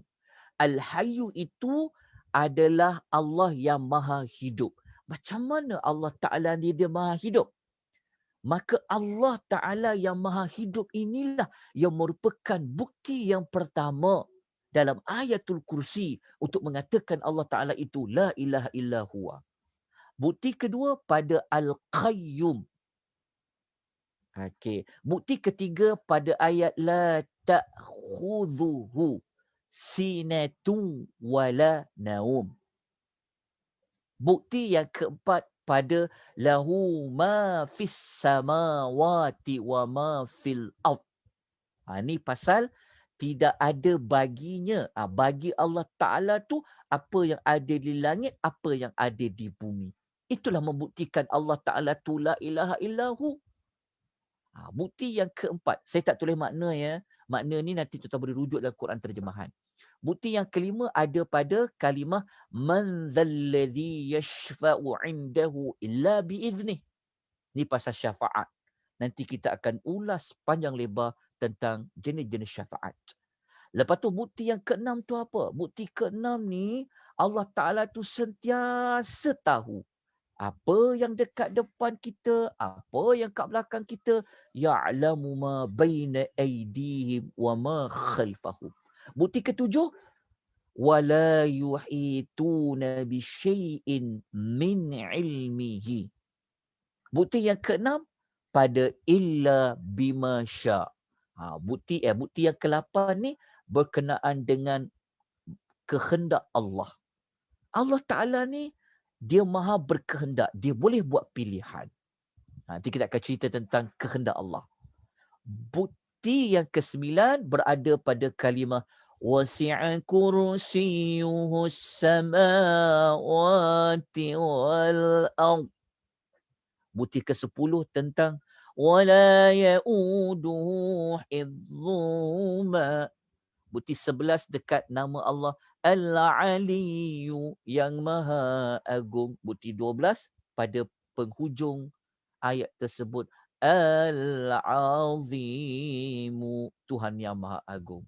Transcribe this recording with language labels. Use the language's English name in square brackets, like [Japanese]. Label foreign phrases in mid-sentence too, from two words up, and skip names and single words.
[Malay] Al-Hayyu itu adalah Allah yang Maha Hidup. Macam mana Allah Ta'ala ni dia Maha Hidup? Maka Allah Ta'ala yang maha hidup inilah yang merupakan bukti yang pertama dalam ayatul kursi untuk mengatakan Allah Ta'ala itu [Arabic] لا إله إلا هو. [Malay] Bukti kedua pada Al-Qayyum. Okey. Bukti ketiga pada ayat [Arabic] لا تأخذه سنة ولا نوم. [Malay] Bukti yang keempat pada [Arabic] له ما في السماوات وما في الأرض. [Malay] Ini pasal tidak ada baginya. Bagi Allah Ta'ala tu apa yang ada di langit, apa yang ada di bumi. Itulah membuktikan Allah Ta'ala tu [Arabic] لا إله إلا هو. [Malay] Bukti yang keempat. Saya tak tulis makna ya. Makna ni nanti tuan-tuan boleh rujuk dalam Quran terjemahan. Bukti yang kelima ada pada kalimah [Arabic] من ذا الذي يشفع عنده إلا بإذنه. [Malay] Ni pasal syafaat. Nanti kita akan ulas panjang lebar tentang jenis-jenis syafaat. Lepas tu bukti yang keenam tu apa? Bukti keenam ni Allah Ta'ala tu sentiasa tahu apa yang dekat depan kita, apa yang kat belakang kita. [Arabic] يعلم ما بين أيديهم وما خلفهم. [Malay] Bukti ketujuh, [Arabic] ولا يحيطون بشيء من علمه. [Malay] Bukti yang keenam pada [Arabic] إلا بما شاء'. [Malay] Bukti yang ke-8 ni berkenaan dengan kehendak Allah. Allah Ta'ala ni dia maha berkehendak, dia boleh buat pilihan. Nanti kita akan cerita tentang kehendak Allah. Bukti yang ke-9 berada pada kalimah [Arabic] وسع كرسيه السماوات والأرض. [Malay] Bukti ke-10 tentang [Arabic] ولا يؤوده حفظهما. [Malay] Bukti 11 dekat nama Allah Al-Aliyu yang Maha Agung. Bukti 12 pada penghujung ayat tersebut Al-Azimu, Tuhan yang Maha Agung.